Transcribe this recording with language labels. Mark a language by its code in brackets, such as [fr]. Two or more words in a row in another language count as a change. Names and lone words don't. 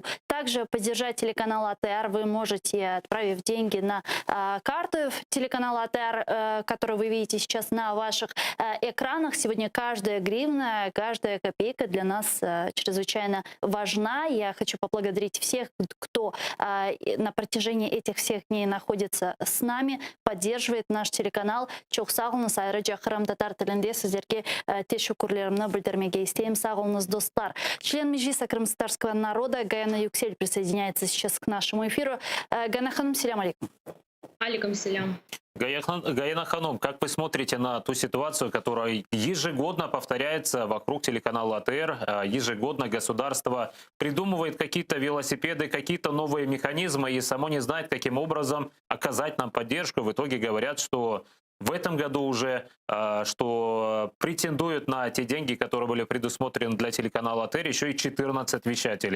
[ru] Также поддержать телеканал АТР вы можете, отправив деньги на карту телеканала АТР, которую вы видите сейчас на ваших экранах. Сегодня каждая гривна, каждая копейка для нас чрезвычайно важна. Я хочу поблагодарить всех, кто на протяжении этих всех дней находится с нами, поддерживает наш телеканал. [crh] Çok sağ olunuz. Ayrıca Kırım Tatar tilinde sizlerге teşekkürlerimi bildirmege isteyim. Sağ olunuz, достар. [ru] Член Меджлиса крымтатарского народа Гаяна Юксель присоединяется сейчас к нашему эфиру. [ar] Гаяна Ханум, سلام عليكم. عليكم سلام. [ru] Гаяна Ханум, как вы смотрите на ту ситуацию, которая ежегодно повторяется вокруг телеканала АТР? Ежегодно государство придумывает какие-то велосипеды, какие-то новые механизмы и само не знает, каким образом оказать нам поддержку. В итоге говорят, что в этом году уже, что претендуют на те деньги, которые были предусмотрены для телеканала АТР, еще и 14 вещателей.